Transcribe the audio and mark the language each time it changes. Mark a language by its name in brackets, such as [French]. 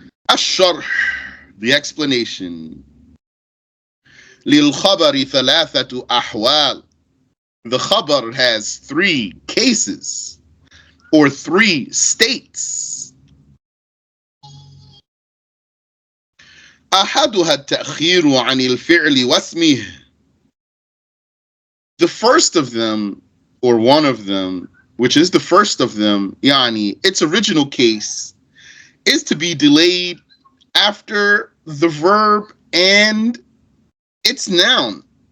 [Arabic] الشرح, [English] the explanation. [Arabic] للخبر ثلاثة أحوال. [English] The khabar has three cases or three states. [Arabic] أحدها التأخير عن الفعل واسمه. [English] The first of them, or one of them, which is the first of them, يعني, its original case, is to be delayed after the verb and its noun.